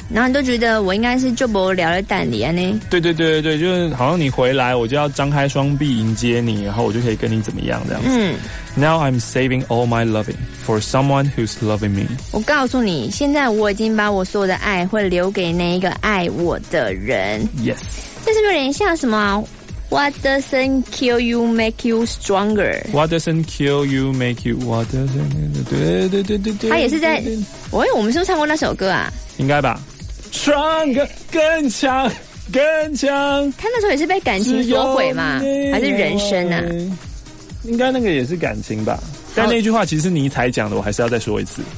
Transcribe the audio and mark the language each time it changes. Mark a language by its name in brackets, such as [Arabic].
[Chinese] 然后你都觉得我应该是就不聊了胆里啊呢，对对对对，就是好像你回来我就要张开双臂迎接你，然后我就可以跟你怎么样这样子、 [English] now I'm saving all my loving for someone who's loving me， [Chinese] 我告诉你现在我已经把我所有的爱会留给那一个爱我的人。 [English] Yes， [Chinese] 这是不是有点像什么 [English] What doesn't kill you make you stronger. What doesn't kill you make you. What doesn't. [Chinese] 对。他也是在，喂，我们是不是唱过那首歌啊？应该吧。 [English] Stronger， [Chinese] 更强，更强。他那时候也是被感情所毁嘛，还是人生啊？应该那个也是感情吧。但那句话其实是尼采讲的，我还是要再说一次